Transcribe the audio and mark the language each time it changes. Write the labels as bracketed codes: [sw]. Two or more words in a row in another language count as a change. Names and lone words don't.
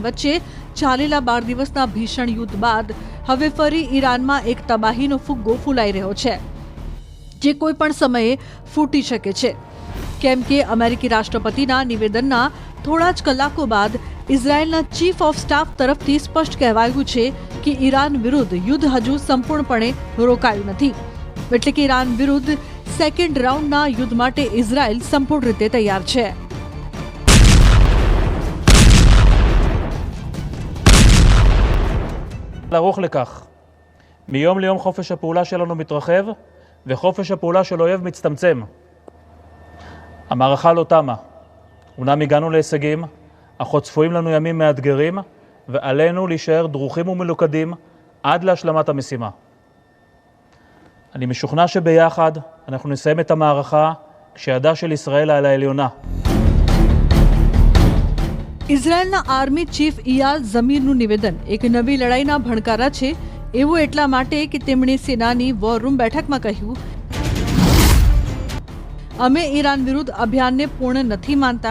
[gu] વચ્ચે ચાલેલા 12 દિવસના ભીષણ યુદ્ધ બાદ હવે ફરી ઈરાનમાં એક તબાહીનો ફુગ્ગો ફૂલાઈ રહ્યો છે, જે કોઈ પણ સમયે ફૂટી શકે છે, કેમ કે અમેરિકી રાષ્ટ્રપતિના નિવેદનના થોડા જ કલાકો બાદ ઇઝરાયલના [en] chief of staff [gu] તરફથી સ્પષ્ટ કહેવાયું છે કે ઈરાન વિરુદ્ધ યુદ્ધ હજુ સંપૂર્ણપણે રોકાયું નથી, એટલે કે ઈરાન વિરુદ્ધ [en] second roundના [gu] યુદ્ધ માટે ઇઝરાયલ સંપૂર્ણ રીતે તૈયાર છે। [he] לערוך לכך. מיום ליום חופש הפעולה שלנו מתרחב, וחופש הפעולה של אויב מצטמצם. המערכה לא תמה. אומנם הגענו להישגים, אך עוד צפויים לנו ימים מאתגרים, ועלינו להישאר דרוכים ומלוכדים עד להשלמת המשימה. אני משוכנע שביחד אנחנו נסיים את המערכה כשידה של ישראל על העליונה. [gu] ઇઝરાયલના આર્મી ચીફ ઇયાલ ઝમીરનું નિવેદન એક નવી લડાઈના ભણકારા છે, એવું એટલા માટે કે તેમણે સેનાની [en] war room [gu] બેઠકમાં કહ્યું, અમે ઈરાન વિરુદ્ધ અભિયાનને પૂર્ણ નથી માનતા।